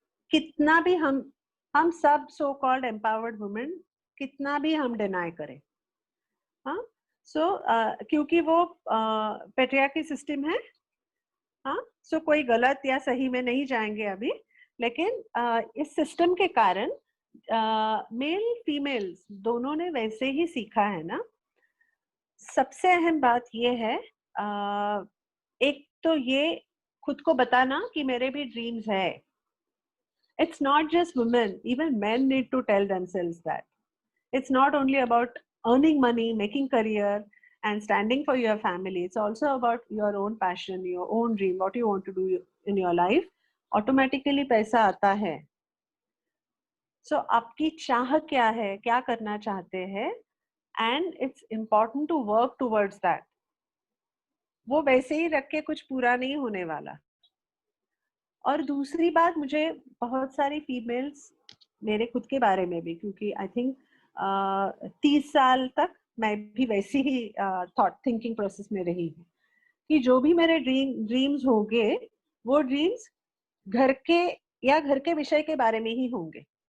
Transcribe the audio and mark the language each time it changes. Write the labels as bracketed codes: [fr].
[hi] कितना भी हम सब सो कॉल्ड एम्पावर्ड वुमेन, कितना भी हम डिनाई करें, हाँ, सो क्योंकि वो पेट्रियार्की सिस्टम है, हाँ, सो कोई गलत या सही में नहीं जाएंगे अभी, लेकिन इस सिस्टम के कारण मेल फीमेल्स दोनों ने वैसे ही सीखा है ना। सबसे अहम बात ये है, एक तो ये खुद को बताना कि मेरे भी ड्रीम्स है। [en] It's not just women, even men need to tell themselves that. It's not only about earning money, making career and standing for your family. It's also about your own passion, your own dream, what you want to do in your life. [hi] Automatically पैसा आता है। So आपकी चाह क्या है, क्या करना चाहते हैं, [en] and it's important to work towards that. [hi] वो वैसे ही रख के कुछ पूरा नहीं होने वाला। और दूसरी बात, मुझे बहुत सारी फीमेल्स, मेरे खुद के बारे में भी, क्योंकि [en] I think [hi] 30 साल तक मैं भी वैसी ही थॉट थिंकिंग प्रोसेस में रही हूँ कि जो भी मेरे ड्रीम्स होंगे वो ड्रीम्स घर के या घर के विषय के बारे में ही होंगे।